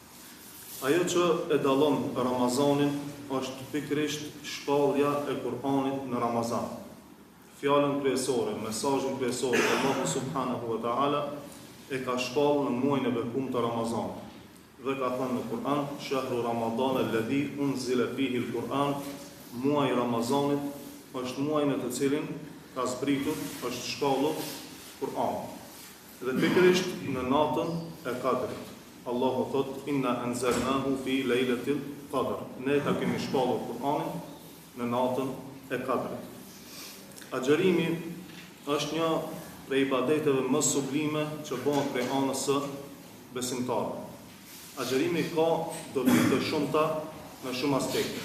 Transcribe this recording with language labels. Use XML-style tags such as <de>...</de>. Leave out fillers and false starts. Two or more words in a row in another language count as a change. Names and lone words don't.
<sq>Ajo që e dallon Ramazanin është pikërisht shpallja e Kur'anit në Ramazan. Fjalën kryesore, mesazhin kryesor që Allahu</sq> <ar>سبحانه وتعالى</ar> <sq>e ka shpallë në muajin e bekum të Ramazanit. Dhe ka thënë në Kur'an,</sq> <ar>شهر رمضان الذي أنزل فيه القرآن,</ar> <sq>muaji i Ramazanit është muaji në të cilin ka zbritur, është shpallur Kur'ani. Dhe pikërisht në natën e Kadrit. Allahu thot,</sq> <ar>إنا أنزلناه في ليلة القدر.</ar> <sq>Ne ta kemi shpallur Kur'anin në natën e Kadrit. Agjërimi është një prej ibadeteve më sublime që bëhen prej anës së besimtarëve. Agjërimi ka dobi të shumta në shumë aspekte.</sq>